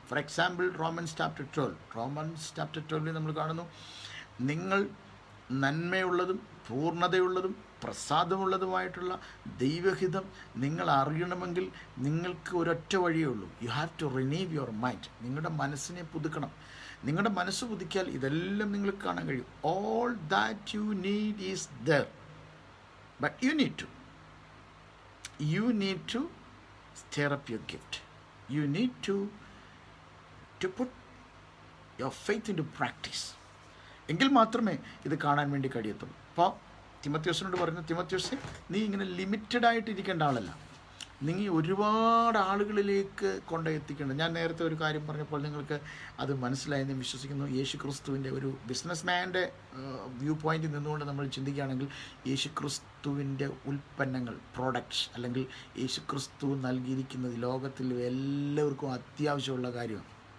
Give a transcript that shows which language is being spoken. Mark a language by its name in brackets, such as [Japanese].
[English] for example, [Malayalam] romance chapter 12 നമ്മൾ കാണുന്നു, നിങ്ങൾ നന്മയുള്ളതും പൂർണ്ണതയുള്ളതും പ്രസാദമുള്ളതുമായിട്ടുള്ള ദൈവഹിതം നിങ്ങൾ അറിയണമെങ്കിൽ നിങ്ങൾക്ക് ഒരൊറ്റ വഴിയേ ഉള്ളൂ. [English] You have to renew your mind. [Malayalam] നിങ്ങളുടെ മനസ്സിനെ പുതുക്കണം. നിങ്ങളുടെ മനസ്സ് പുതുക്കിയാൽ ഇതെല്ലാം നിങ്ങൾക്ക് കാണാൻ കഴിയും. [English] All that you need is there. But you need to stir up your gift. You need to put your faith into practice. [Malayalam] എങ്കിൽ മാത്രമേ ഇത് കാണാൻ വേണ്ടി കഴിയത്തുള്ളൂ. അപ്പോൾ തിമോത്തിയോസിനോട് പറഞ്ഞു, തിമോത്തിയോസേ, നീ ഇങ്ങനെ ലിമിറ്റഡ് ആയിട്ട് ഇരിക്കേണ്ട ആളല്ല, നീ ഒരുപാട് ആളുകളിലേക്ക് കൊണ്ടെത്തിക്കേണ്ട. ഞാൻ നേരത്തെ ഒരു കാര്യം പറഞ്ഞപ്പോൾ നിങ്ങൾക്ക് അത് മനസ്സിലായെന്ന് വിശ്വസിക്കുന്നു. യേശു ക്രിസ്തുവിൻ്റെ ഒരു ബിസിനസ് മാൻ്റെ വ്യൂ പോയിന്റിൽ നിന്നുകൊണ്ട് നമ്മൾ ചിന്തിക്കുകയാണെങ്കിൽ, യേശു ക്രിസ്തുവിൻ്റെ ഉൽപ്പന്നങ്ങൾ, പ്രോഡക്ട്സ്, അല്ലെങ്കിൽ യേശു ക്രിസ്തു നൽകിയിരിക്കുന്നത് ലോകത്തിൽ എല്ലാവർക്കും അത്യാവശ്യമുള്ള കാര്യമാണ്.